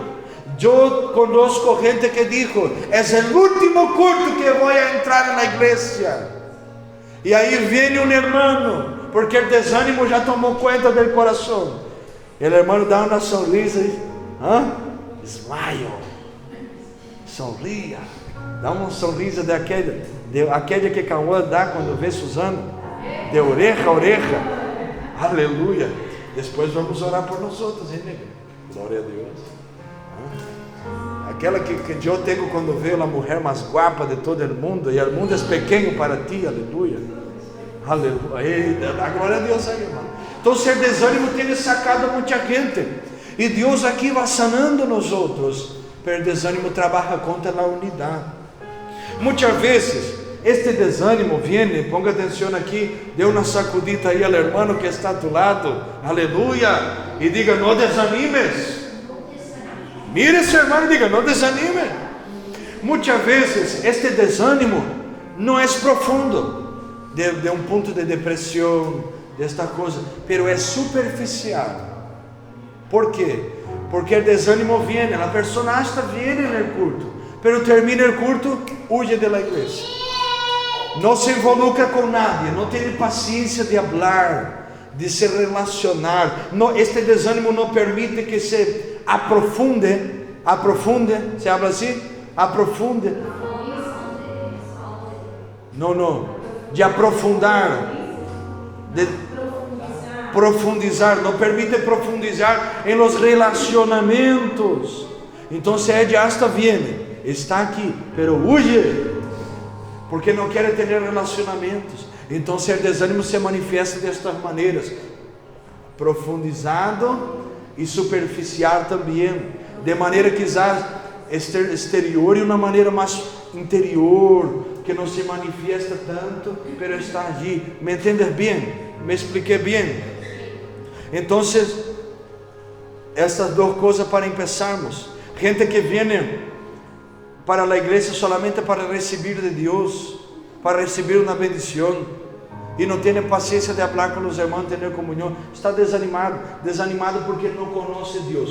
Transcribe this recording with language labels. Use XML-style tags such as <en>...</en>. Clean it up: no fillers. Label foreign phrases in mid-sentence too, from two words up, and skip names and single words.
<es>Yo conozco gente que dijo, es el último culto que voy a entrar en la iglesia. Y ahí viene un hermano, porque el desánimo ya tomó cuenta del corazón. El hermano da una sonrisa y smile, sonría,</es> <pt>dá uma</pt> <es>sonrisa de aquella</es> <pt>que Cauã dá quando vê Suzana,</pt> <es>de oreja a oreja.</es> <pt>Aleluia. Depois vamos orar por nós outros, hein, nego? Glória a Deus. Aquela que eu tenho quando vejo a mulher mais guapa de todo o mundo, e o mundo é pequeno para ti, aleluia. Aleluia. A glória a Deus aí, irmão. Então, o desânimo tem sacado muita gente, e Deus aqui vai sanando nós outros, pero o desânimo trabalha contra a unidade. Muitas vezes, este desânimo</pt> <es>viene, ponga</es> <pt>atenção aqui, dê uma sacudita aí ao irmão que está</pt> <es>a tu lado,</es> <pt>aleluia, e diga, não desanimes. Mire esse irmão e diga, não desanime. Muitas vezes este desânimo não é profundo, de um ponto de depressão, desta coisa, pero é superficial. ¿Por quê? Porque o desânimo viene, a pessoa</pt> <es>hasta viene</es> <pt>no culto, pero termina o culto,</pt> <es>huye de la</es> <pt>igreja, não se involucra com nadie, não tem paciência de hablar, de se relacionar. No, este desânimo não permite que se aprofunde,</pt> <es>se habla</es> <pt>assim? Aprofunde. Não, de aprofundar, de profundizar, não permite profundizar em los relacionamentos. Então de</pt> <es>hasta viene,</es> <pt>está aqui,</pt> <es>pero huye,</es> <pt>porque não quer ter relacionamentos. Então o desânimo se manifesta destas maneiras, profundizado e superficial também, de maneira quizás exterior e uma maneira mais interior, que não se manifiesta tanto,</pt> <es>pero está allí. ¿Me entiendes bem? ¿Me expliqué bem?</es> <pt>Então, essas duas coisas para empezarmos. Gente que viene para a igreja solamente para receber de Deus, para receber uma bendição, e não tem paciência de falar com os irmãos, ter comunhão, está desanimado porque não conhece Deus.</pt>